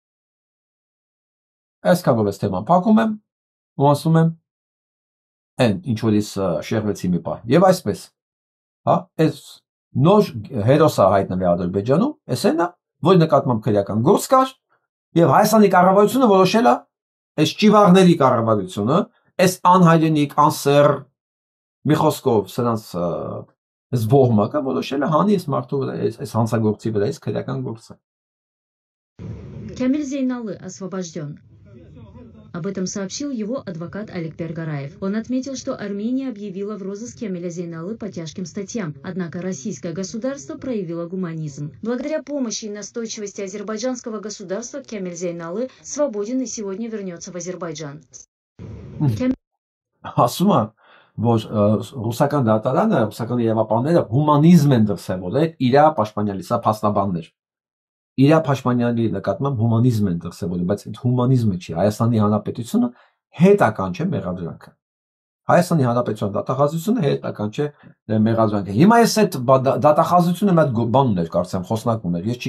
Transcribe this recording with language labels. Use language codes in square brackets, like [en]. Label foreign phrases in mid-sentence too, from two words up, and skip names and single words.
[hy] Այսքանով էս թեման փակում եմ, ու ասում եմ այն ինչ որ ես շեղվեցի մի պահ։ Եվ այսպես, հա, այս նոր հերոսը հայտնվի Ադրբեջանում, էս այնա, որ նկատմամբ քրեական գործ կար, եւ Հայաստանի կառավարությունը որոշել է այս ճիվաղների կառավարությունը, այս անհայրենիք, անսեր մի խոսքով սրանց զբողմակը որոշել է հանի այս մարդու վրա, այս հանցագործի վրա, այս քրեական գործը։ [ru] Камиль Зейналы освобожден. Об этом сообщил его адвокат Олег Пергараев. Он отметил, что Армения объявила в розыск Камиля Зейналы по тяжким статьям, однако российское государство проявило гуманизм. Благодаря помощи и настойчивости азербайджанского государства Камиль Зейналы свободен и сегодня вернется в Азербайджан. [hy] Ասում է, որ ռուսական դատարանը, ռուսական իրավապահները հումանիզմ են դրսևորել իր պաշտպանյալի, սա փաստաբաններ։ Իր Փաշմանյանի նկատմամբ հումանիզմ են դրսևորել, բայց այդ հումանիզմը չի, Հայաստանի Հանրապետությունը հետական չէ մեղադրանքը։ Հայաստանի Հանրապետության դատախազությունը հետական չէ մեղադրանքը։ Հիմա ես այդ դատախազությունը մի հատ բան ուներ, կարծեմ, խոսնակ ուներ։ Ես